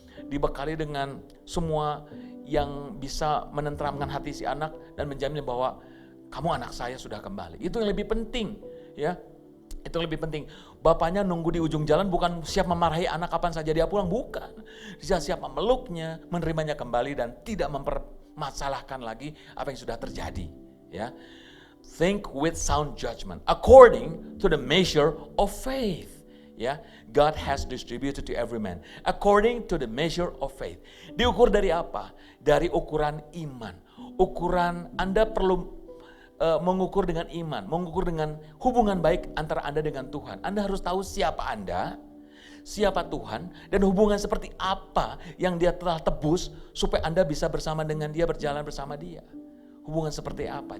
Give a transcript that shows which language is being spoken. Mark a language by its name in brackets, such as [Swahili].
[Indonesian] dibekali dengan semua yang bisa menenteramkan hati si anak dan menjamin bahwa kamu anak saya sudah kembali. Itu yang lebih penting, ya. Itu lebih penting. Bapaknya nunggu di ujung jalan bukan siap memarahi anak kapan saja dia pulang, bukan. Dia siap memeluknya, menerimanya kembali dan tidak mempermasalahkan lagi apa yang sudah terjadi, ya. [English] Think with sound judgment according to the measure of faith. Ya, God has distributed to every man according to the measure of faith. [Indonesian] Diukur dari apa? Dari ukuran iman. Ukuran Anda perlu mengukur dengan iman, mengukur dengan hubungan baik antara Anda dengan Tuhan. Anda harus tahu siapa Anda, siapa Tuhan, dan hubungan seperti apa yang Dia telah tebus supaya Anda bisa bersama dengan Dia, berjalan bersama Dia. Hubungan seperti apa?